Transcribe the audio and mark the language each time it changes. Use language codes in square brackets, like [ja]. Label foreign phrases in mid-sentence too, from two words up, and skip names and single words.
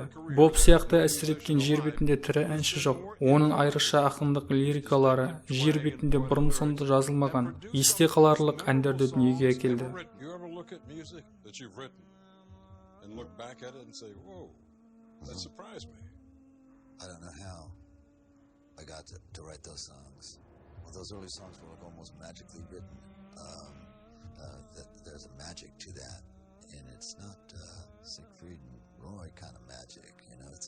[kk] Боб сияқты әсер еткен жер бетінде тірі әнші жоқ. Оның айрықша ақындық лирикалары жер бетінде бұрын-соңды жазылмаған, есте қаларлық әндерді дүниеге әкелді. [en] There's a magic to that, and it's not Siegfried and Roy kind of magic.